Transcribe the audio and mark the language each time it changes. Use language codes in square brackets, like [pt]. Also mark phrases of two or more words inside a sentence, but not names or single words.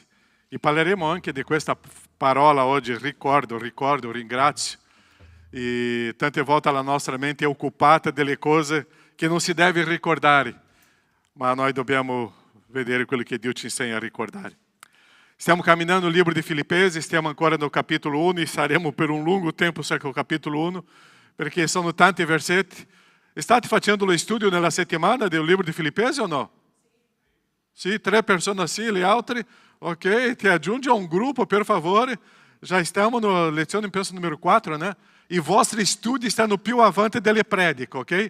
[it] E parleremo anche di questa parola oggi, ricordo, ringrazio. E tante volte la nostra mente è occupata delle cose che non si deve ricordare, ma noi dobbiamo vedere quello che Dio ci insegna a ricordare. Stiamo camminando [pt] no livro [it] di Filippesi, stiamo ancora [pt] no capítulo 1 [it] e saremo per un lungo tempo [pt] só com o capítulo 1, [it] perché sono tanti versetti. State facendo lo studio nella settimana del libro di Filippesi o no? Sì, 3 persone sì, gli altri? Ok, ti aggiungi a un gruppo, per favore. Já stiamo na lezione, penso, numero 4, né? I vostri studi stanno più avanti delle prediche, ok?